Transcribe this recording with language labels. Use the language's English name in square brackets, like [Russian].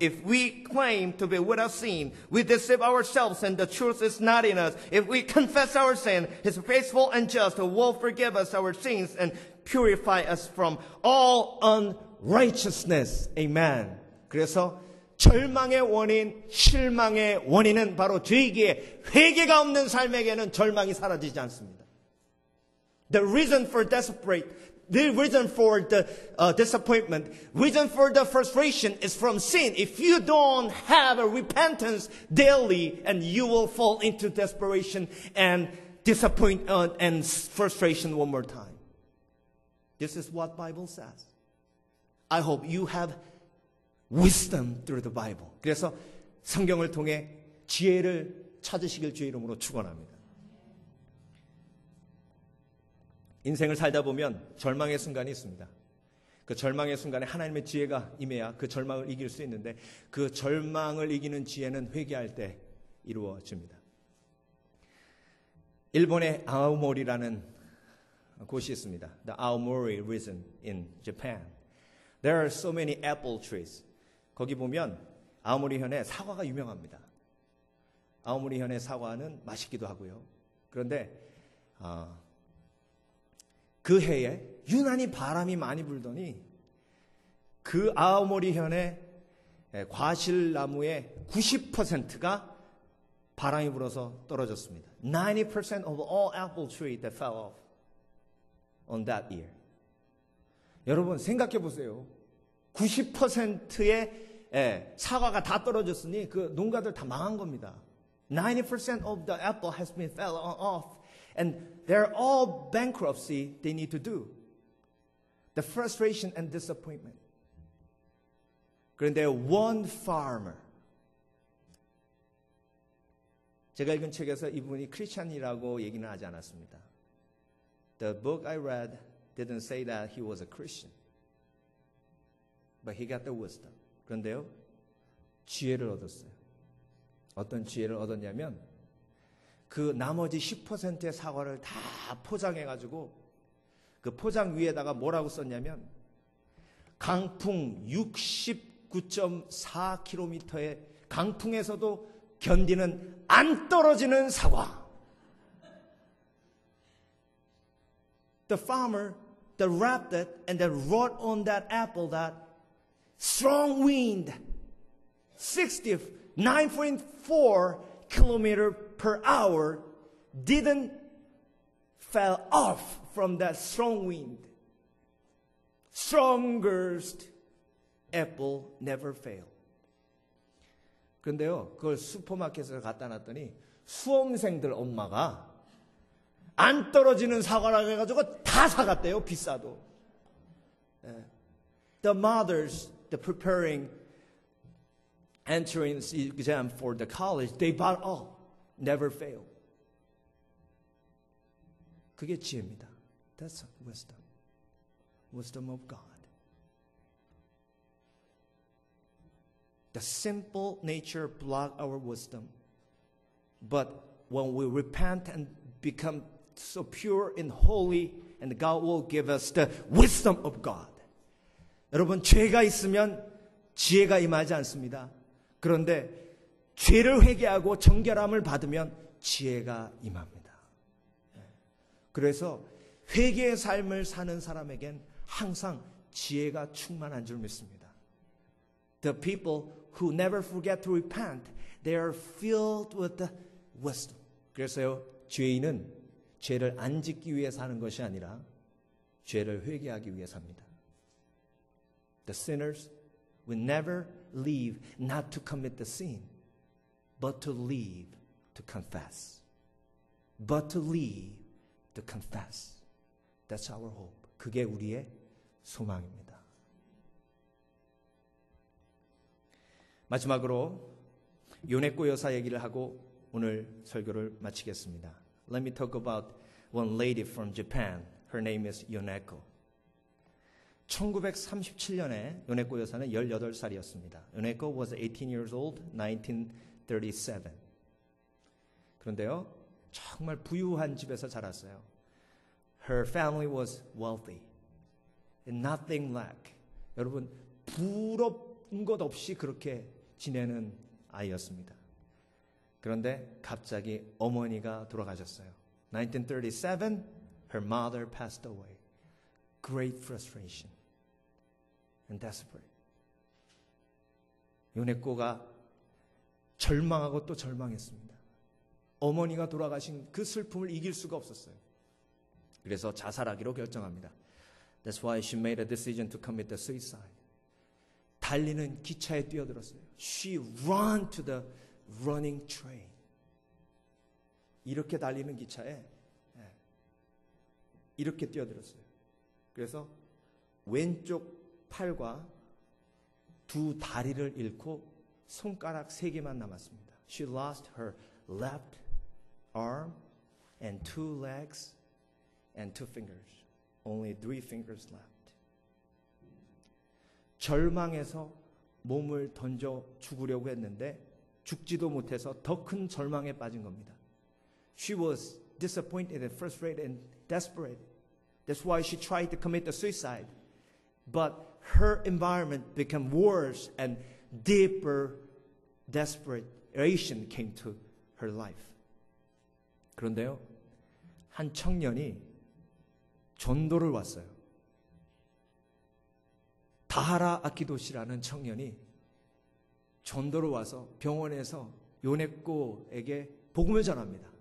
[English] If we claim to be without sin, we deceive ourselves and the truth is not in us. If we confess our sin, He is faithful and just who will forgive us our sins and purify us from all unrighteousness. Amen. [Korean] 그래서 절망의 원인, 실망의 원인은 바로 죄이기에 회개가 없는 삶에게는 절망이 사라지지 않습니다. [English] The reason for the reason for the disappointment, reason for the frustration is from sin. If you don't have a repentance daily, and you will fall into desperation and disappointment and frustration one more time. This is what Bible says. I hope you have wisdom through the Bible. [Korean] 그래서 성경을 통해 지혜를 찾으시길 주의 이름으로 축원합니다. 인생을 살다 보면 절망의 순간이 있습니다. 그 절망의 순간에 하나님의 지혜가 임해야 그 절망을 이길 수 있는데, 그 절망을 이기는 지혜는 회개할 때 이루어집니다. 일본의 아오모리라는 곳이 있습니다. [English] The Aomori region in Japan. There are so many apple trees. [Korean] 거기 보면 아오모리 현의 사과가 유명합니다. 아오모리 현의 사과는 맛있기도 하고요. 그런데 그 해에 유난히 바람이 많이 불더니 그 아오모리 현의 과실나무의 90%가 바람이 불어서 떨어졌습니다. [English] 90% of all apple trees that fell off on that year. [Korean] 여러분 생각해 보세요. 90%의 사과가 다 떨어졌으니 그 농가들 다 망한 겁니다. [English] 90% of the apple has been fell off. And they're all bankruptcy they need to do. The frustration and disappointment. [Korean] 그런데 [English] one farmer. [Korean] 제가 읽은 책에서 이분이 크리스찬이라고 얘기는 하지 않았습니다. [English] The book I read didn't say that he was a Christian. But he got the wisdom. [Korean] 그런데요, 지혜를 얻었어요. 어떤 지혜를 얻었냐면, 그 나머지 10%의 사과를 다 포장해가지고 그 포장 위에다가 뭐라고 썼냐면, 강풍 69.4km의 강풍에서도 견디는 안 떨어지는 사과. [English] The farmer that wrapped it and then wrote on that apple that strong wind, 69.4 kilometers per hour didn't fell off from that strong wind. Strongest apple never failed. [Korean] 그런데요, 그걸 슈퍼마켓에 갖다 놨더니 수험생들 엄마가 안 떨어지는 사과라고 해가지고 다 사갔대요, 비싸도. [English] The mothers, the preparing entrance exam for the college, they bought all, never fail. [Korean] 그게 지혜입니다. [English] That's wisdom. Wisdom of God. The simple nature block our wisdom. But when we repent and become so pure and holy and God will give us the wisdom of God. [Korean] 여러분, 죄가 있으면 지혜가 임하지 않습니다. 그런데 죄를 회개하고 정결함을 받으면 지혜가 임합니다. 그래서 회개의 삶을 사는 사람에겐 항상 지혜가 충만한 줄 믿습니다. [English] The people who never forget to repent, they are filled with the wisdom. [Korean] 그래서요, 죄인은 죄를 안 짓기 위해 사는 것이 아니라 죄를 회개하기 위해 삽니다. [English] The sinners will never leave not to commit the sin, but to leave to confess. But to leave to confess. That's our hope. [Korean] 그게 우리의 소망입니다. 마지막으로 요네코 여사 얘기를 하고 오늘 설교를 마치겠습니다. [English] Let me talk about one lady from Japan. Her name is Yoneko. [Korean] 1937년에 요네코 여사는 18살이었습니다. [English] 요네코 was 18 years old, 1937. [Korean] 그런데요, 정말 부유한 집에서 자랐어요. [English] Her family was wealthy, and nothing lack. [Korean] 여러분, 부러운 것 없이 그렇게 지내는 아이였습니다. 그런데 갑자기 어머니가 돌아가셨어요. [English] 1937, her mother passed away. Great frustration and desperate. [Korean] 요네코가 절망하고 또 절망했습니다. 어머니가 돌아가신 그 슬픔을 이길 수가 없었어요. 그래서 자살하기로 결정합니다. [English] That's why she made a decision to commit the suicide. [Korean] 달리는 기차에 뛰어들었어요. [English] She ran to the running train. [Korean] 이렇게 달리는 기차에 이렇게 뛰어들었어요. 그래서 왼쪽 팔과 두 다리를 잃고 손가락 3개만 남았습니다. [English] She lost her left arm and 2 legs and 2 fingers. Only 3 fingers left. [Korean] 절망해서 몸을 던져 죽으려고 했는데 죽지도 못해서 더 큰 절망에 빠진 겁니다. [English] She was disappointed and frustrated and desperate. That's why she tried to commit the suicide. But her environment became worse and deeper desperation came to her life. [Korean] 그런데요, 한 청년이 전도를 왔어요. 다하라 아키도시라는 청년이 전도를 와서 병원에서 요네코에게 복음을 전합니다.